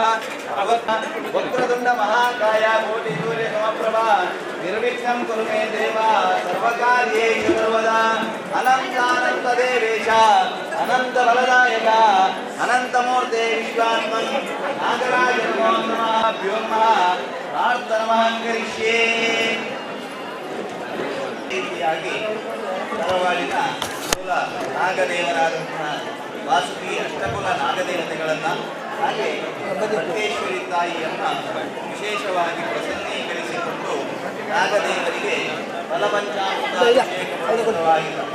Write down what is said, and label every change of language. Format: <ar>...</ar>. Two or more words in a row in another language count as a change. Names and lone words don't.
<sa>वक्रतुण्ड महाकाय कोटिसूर्य समप्रभा निर्विघ्नं कुरु मे देव सर्वकार्येषु सर्वदा। अनन्तानन्त देवेश अनन्त बलदायक अनन्तमूर्ते विश्वात्मन् नागराज नमो नमः प्रार्थनमहं करिष्ये।</sa> <kn>ರೀತಿಯಾಗಿ ತರವಾಡಿನ ಮೂಲ ನಾಗದೇವರಾದಂತಹ ವಾಸುಕಿ ಅಷ್ಟಕುಲ ನಾಗದೇವತೆಗಳನ್ನು ಹಾಗೆ ಭಟ್ಟೇಶ್ವರಿ ತಾಯಿಯನ್ನ ವಿಶೇಷವಾಗಿ ಪ್ರಸನ್ನೀಕರಿಸಿಕೊಂಡು ನಾಗದೇವರಿಗೆ ಫಲಪಂಚಾಮೃತವಾಗಿ</kn>